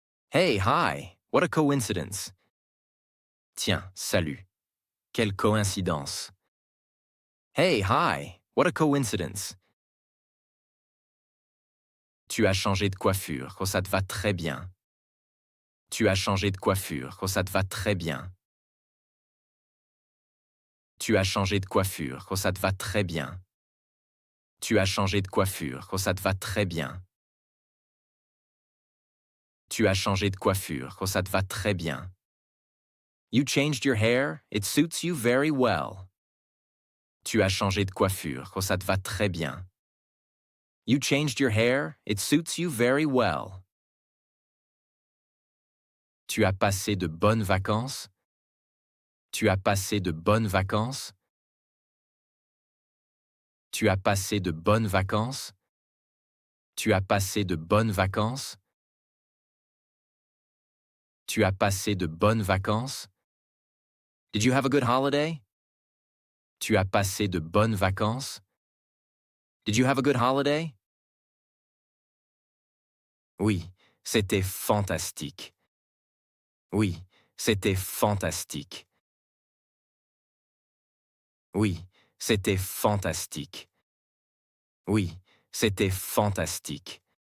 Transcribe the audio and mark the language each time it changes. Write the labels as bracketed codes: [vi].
[en] Hey, hi, what a coincidence. [fr] Tiens, salut. Quelle coïncidence. [en] Hey, hi, what a coincidence. [fr] Tu as changé de coiffure, oh ça te va très bien. Tu as changé de coiffure, oh ça te va très bien. Tu as changé de coiffure, oh ça te va très bien. Tu as changé de coiffure, oh ça te va très bien. Tu as changé de coiffure, oh ça te va très bien. [en] You changed your hair, it suits you very well. [fr] Tu as changé de coiffure, oh ça te va très bien. [en] You changed your hair, it suits you very well. [fr] Tu as passé de bonnes vacances? Tu as passé de bonnes vacances? Tu as passé de bonnes vacances? Tu as passé de bonnes vacances? Tu as passé de bonnes vacances? [en] Did you have a good holiday? [fr] Tu as passé de bonnes vacances? [en] Did you have a good holiday? [fr] Oui, c'était fantastique. Oui, c'était fantastique. Oui, c'était fantastique. Oui, c'était fantastique.